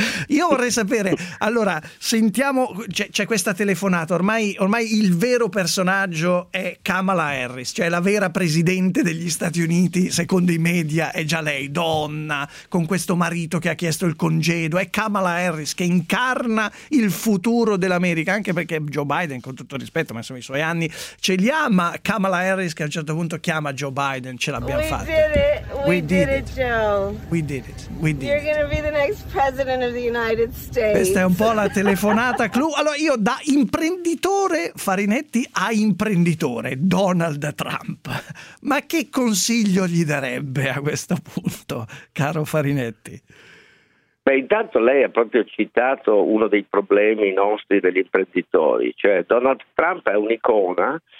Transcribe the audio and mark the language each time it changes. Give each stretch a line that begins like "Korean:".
Italian: Io vorrei sapere, allora, sentiamo, c'è questa telefonata, ormai il vero personaggio è Kamala Harris, cioè la vera presidente degli Stati Uniti, secondo i media è già lei, donna, con questo marito che ha chiesto il congedo, è Kamala Harris che incarna il futuro dell'America, anche perché Joe Biden, con tutto rispetto, ma insomma i suoi anni ce li ha, ma Kamala Harris che a un certo punto chiama Joe Biden, ce l'abbiamo fatta.
English: We did it, Joe. You're gonna be the next president of the United States.
Italian: Questa è un po' la telefonata clou. Allora io da imprenditore Farinetti a imprenditore Donald Trump, ma che consiglio gli darebbe a questo punto, caro Farinetti? Beh, intanto lei ha proprio citato uno dei problemi nostri degli imprenditori, cioè Donald Trump è un'icona.